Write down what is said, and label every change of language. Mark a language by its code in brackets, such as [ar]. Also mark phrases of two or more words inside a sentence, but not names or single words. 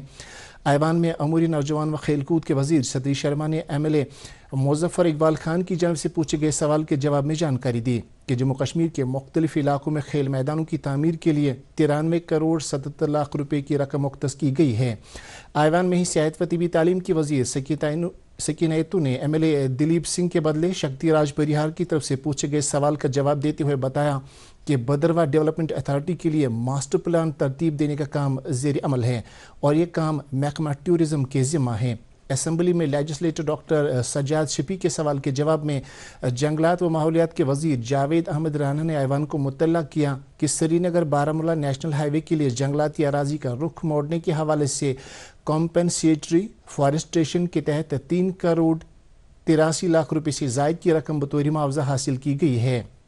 [ur] ایوان میں امور نوجوان و کھیل کود کے وزیر ستیش شرما نے MLA مظفر اقبال خان کی جانب سے پوچھے گئے سوال کے جواب میں جانکاری دی کہ جموں کشمیر کے مختلف علاقوں میں کھیل میدانوں کی تعمیر کے لیے 93 کروڑ 77 لاکھ روپے کی رقم مختص کی گئی ہے۔ ایوان میں ہی صحت و طبی تعلیم کی وزیر سکینہ نے MLA دلیپ سنگھ کے بدلے شکتی راج پریہار کی طرف سے پوچھے گئے سوال کا جواب دیتے ہوئے بتایا کہ بدرواہ ڈیولپمنٹ اتھارٹی کے لیے ماسٹر پلان ترتیب دینے کا کام زیر عمل ہے اور یہ کام محکمہ ٹورزم کے ذمہ ہے۔ اسمبلی میں لیجسلیٹر ڈاکٹر سجاد شفیع کے سوال کے جواب میں جنگلات و ماحولیات کے وزیر جاوید احمد رانا نے ایوان کو مطلع کیا کہ سری نگر بارہمولہ نیشنل ہائی وے کے لیے جنگلاتی اراضی کا رخ موڑنے کے حوالے سے [en] compensatory afforestation [ur] کے تحت 3 کروڑ 83 لاکھ روپے سے زائد کی رقم بطور معاوضہ حاصل کی گئی ہے۔